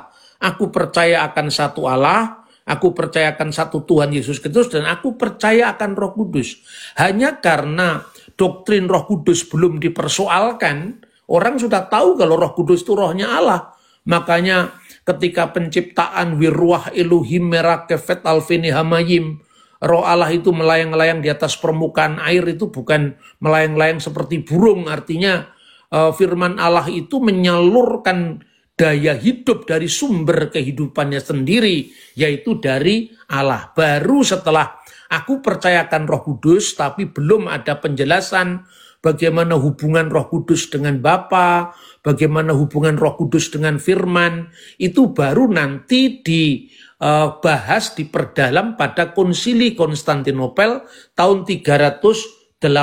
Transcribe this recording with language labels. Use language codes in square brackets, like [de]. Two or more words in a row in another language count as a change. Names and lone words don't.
[id] Aku percaya akan satu Allah, aku percaya akan satu Tuhan Yesus Kristus, dan aku percaya akan Roh Kudus. Hanya karena doktrin Roh Kudus belum dipersoalkan, orang sudah tahu kalau Roh Kudus itu rohnya Allah. Makanya ketika penciptaan [he] ורוח אלהים מרחפת על פני המים, [id] Roh Allah itu melayang-layang di atas permukaan air, itu bukan melayang-layang seperti burung, artinya firman Allah itu menyalurkan daya hidup dari sumber kehidupannya sendiri, yaitu dari Allah. Baru setelah aku percayakan Roh Kudus, tapi belum ada penjelasan bagaimana hubungan Roh Kudus dengan Bapa, bagaimana hubungan Roh Kudus dengan firman, itu baru nanti dibahas, diperdalam pada Konsili Konstantinopel tahun 382.